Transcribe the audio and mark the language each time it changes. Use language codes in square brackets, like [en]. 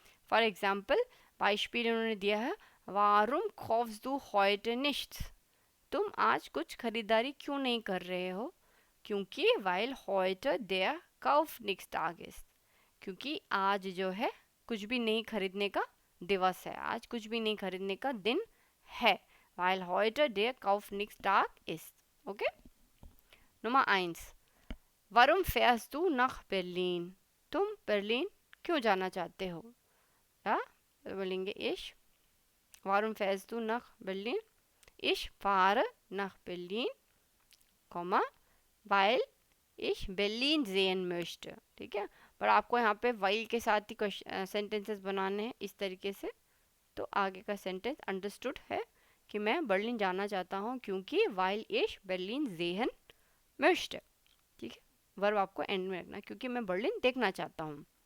[hi] For example बाइशपील उन्होंने दिया है [de] वारुम खौफ्स दू heute nicht, [hi] तुम आज कुछ खरीदारी क्यों नहीं कर रहे हो? क्योंकि [de] weil heute der Kaufnichtstag ist, [hi] क्योंकि आज जो है कुछ भी नहीं खरीदने का दिवस है, आज कुछ भी नहीं खरीदने का दिन है। [de] weil heute der Kaufnichtstag ist। [hi] Okay, [de] Nummer 1 warum fährst du nach Berlin, [hi] तुम बर्लिन क्यों जाना चाहते हो? या बोलेंगे [de] ich warum fährst du nach Berlin, ich fahre nach Berlin, weil ich Berlin sehen möchte। [hi] ठीक है, पर आपको यहाँ पे while के साथ ही सेंटेंसेस बनाने हैं इस तरीके से, तो आगे का सेंटेंस अंडरस्टूड है कि मैं बर्लिन जाना चाहता हूँ क्योंकि [de] weil ich Berlin sehen möchte। [hi] ठीक है, वर्ब आपको एंड में रखना, क्योंकि मैं बर्लिन देखना चाहता हूँ।